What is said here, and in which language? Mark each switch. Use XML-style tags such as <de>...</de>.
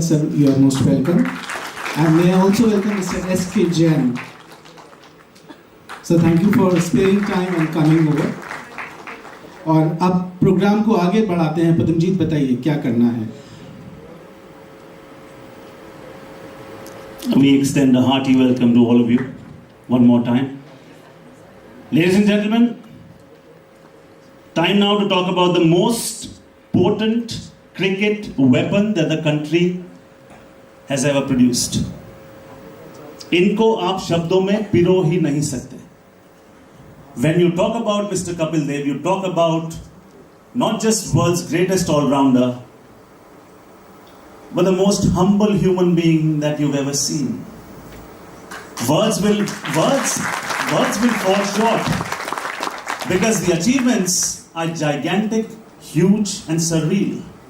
<en>Sir, you are most welcome and may I also welcome mister SK Jain. So thank you for sparing time and coming over.</en> <hi>और अब programme को आगे बढ़ाते हैं। पदमजीत, बताइए क्या करना है।</hi> <en>We extend a hearty welcome to all of you one more time. Ladies and gentlemen, time now to talk about the most potent cricket weapon that the country has ever produced.</en> <hi>इनको आप शब्दों में पिरो ही नहीं सकते.</hi> <en>When you talk about Mr. Kapil Dev, you talk about not just world's greatest all-rounder, but the most humble human being that you've ever seen. Words will fall short because the achievements are gigantic, huge and surreal.</en>